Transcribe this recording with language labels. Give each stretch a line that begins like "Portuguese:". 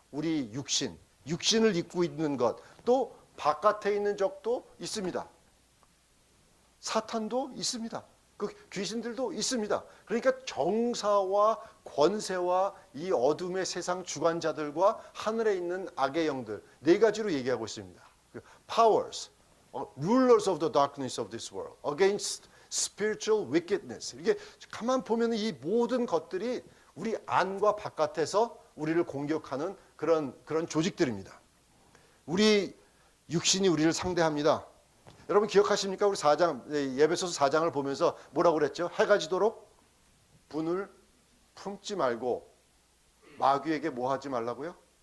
Korean: 우리 육신을 입고 있는 것, 또 바깥에 있는 적도 있습니다. 사탄도 있습니다. 그 귀신들도 있습니다. 그러니까 정사와 권세와 이 어둠의 세상 주관자들과 하늘에 있는 악의 영들, 네 가지로 얘기하고 있습니다.
English: Powers, rulers of the darkness of this world, against spiritual wickedness.
Korean: 이게 가만 보면 이 모든 것들이 우리 안과 바깥에서 우리를 공격하는 그런 조직들입니다. 우리 육신이 우리를 상대합니다. 여러분 기억하십니까? 우리 에베소서 4장을 보면서 뭐라고 그랬죠? 해가 지도록 분을 품지 말고 마귀에게 뭐 하지 말라고요?